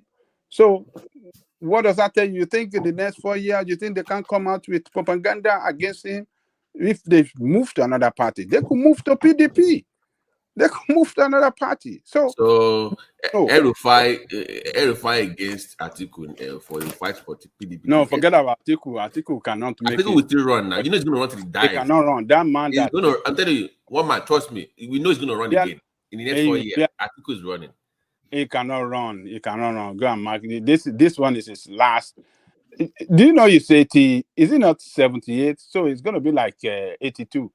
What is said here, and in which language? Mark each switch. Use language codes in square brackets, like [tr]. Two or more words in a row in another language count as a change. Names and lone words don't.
[en] So what does that tell you? You think in the next 4 years, you think they can come out with propaganda against him? If they move to another party, they could move to PDP. They could move to another party. So El-Rufai against Atiku for the fight for PDP. No, forget about Atiku. Atiku cannot make it. Atiku will still run now. You know he's going to run till he dies. He cannot run. That man. I'm telling you, one man. Trust me. We know he's going to run again in the next 4 years. Atiku is running. He cannot run. He cannot run. Go and mark it. This one is his last. Do you know he's 80? Is he not 78? So it's going to be like 82.